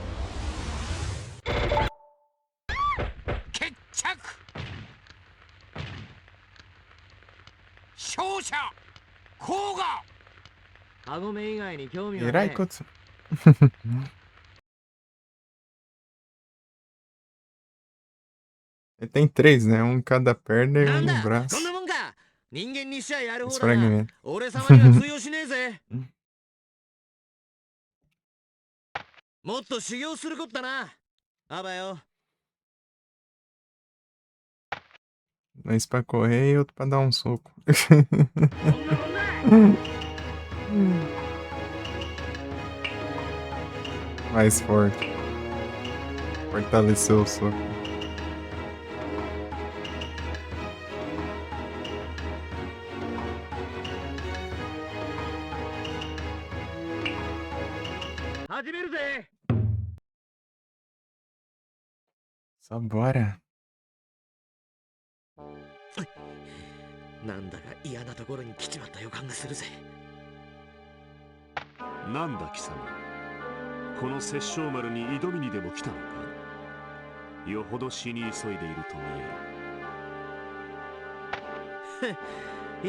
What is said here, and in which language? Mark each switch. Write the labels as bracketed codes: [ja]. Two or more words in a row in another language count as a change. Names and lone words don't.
[ja] 決着。勝者甲賀。カゴメ以外に興味は [pt] Era [ja] ない。 Ikutsu. [pt] Ele tem 3, né? Um em cada perna e [ja] な [pt] um [ja] ん [pt] no [ja] だ [pt] braço. [ja] こんなもんか。人間にしちゃやる [pt] Esse [ja] 方だな。 [pt] fragmento. [ja] 俺様には通用しねえぜ。もっと修行することだな。あばよ。 [pt] Dois pra correr e outro pra dar um soco. Mais forte. Fortaleceu o soco. Só bora. [ja] なんだか嫌なところに来ちまった予感がするぜ。なんだ貴様、この殺生丸に挑みにでも来たのか？よほど死に急いでいると見える。